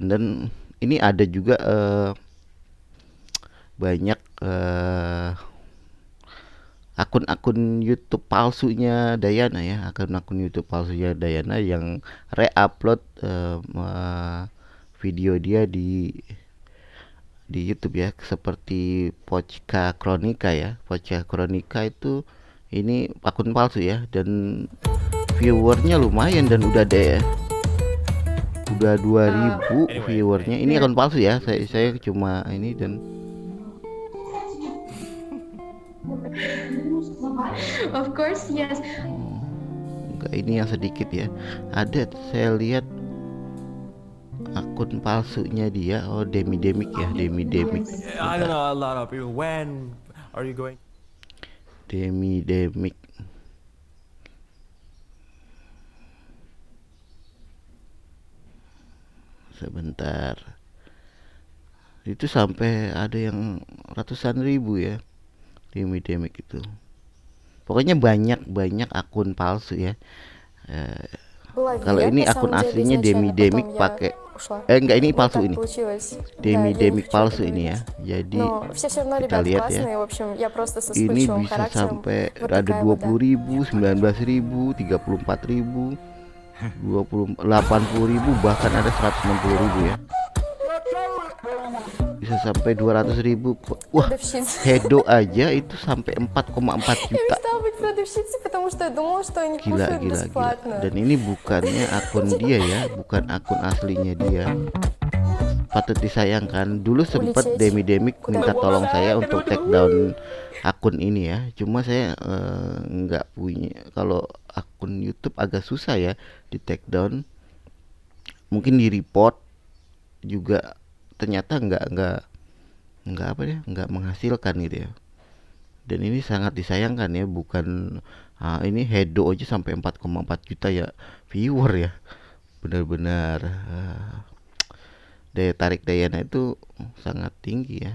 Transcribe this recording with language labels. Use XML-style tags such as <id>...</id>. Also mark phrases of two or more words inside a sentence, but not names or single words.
<id>Dan ini ada juga banyak akun-akun YouTube palsunya Dayana ya, akun-akun YouTube palsunya Dayana yang re-upload video dia di YouTube ya, seperti Pochka Kronika ya. Pochka Kronika itu ini akun palsu ya, dan viewernya lumayan, dan udah deh, udah 2000 viewernya. Ini akun palsu ya, saya cuma ini. Dan</id> <en>Of course, yes.</en> <id>enggak, ini yang sedikit ya. Ada, saya lihat akun palsunya dia. Oh, Demi Demik ya, Demi Demik.</id> <en>I don't</en> <id>Bentar.</id> <en>know a lot of people. When are you going?</en> <id>Demi Demik. Sebentar. Itu sampai ada yang ratusan ribu ya, Demi Demik itu. Pokoknya banyak akun palsu ya. Eh, Kalau</id> <ru>Была</ru> <id>ini</id> <ru>на</ru> <id>akun</id> <ru>самом деле</ru> <id>aslinya Demi</id> <ru>изначально,</ru> <id>Demik</id> <ru>потом я</ru> <id>pakai,</id> <ru>ушла.</ru> <id>enggak, ini</id> <ru>Вот</ru> <id>palsu</id> <ru>так</ru> <id>ini.</id> <ru>получилось. Да,</ru> <id>Demi</id> <ru>я не</ru> <id>Demik</id> <ru>хочу это</ru> <id>palsu ini ya.</id> <ru>говорить.</ru> <id>Jadi</id> <ru>Но все равно</ru> <id>kita</id> <ru>ребята</ru> <id>lihat ya.</id> <ru>классные. В общем, я просто со</ru> <id>Ini</id> <ru>вспыльчивым</ru> <id>bisa</id> <ru>характером.</ru> <id>sampai</id> <ru>Вот</ru> <id>ada</id> <ru>такая вот, да.</ru> <id>20.000, 19.000, 34.000, 80.000, bahkan ada 160.000 ya. Bisa sampai 200.000. Wah,</id> <ru>Продавщица.</ru> <id>Hedo aja itu sampai 4,4</id> <ru>Я</ru> <id>juta.</id> <ru>мечтала быть продавщицей, потому что я думала, что они</ru> <id>Gila,</id> <ru>кушают</ru> <id>gila, gila.</id> <ru>бесплатно.</ru> <id>Dan ini bukannya akun dia ya, bukan akun aslinya dia. patut disayangkan. Dulu sempet</id> <ru>Улететь</ru> <id>Demik minta</id> <ru>куда-нибудь.</ru> <id>tolong saya untuk</id> <en>take down</en> <id>akun ini ya. Cuma saya nggak punya. Kalau akun YouTube agak susah ya di</id> <en>take down.</en> <id>Mungkin di report juga ternyata nggak apa ya, nggak menghasilkan gitu ya. Dan ini sangat disayangkan ya, bukan ini Hedo aja sampai 4,4 juta ya viewer ya. Benar-benar daya tarik Dayana itu sangat tinggi ya.</id>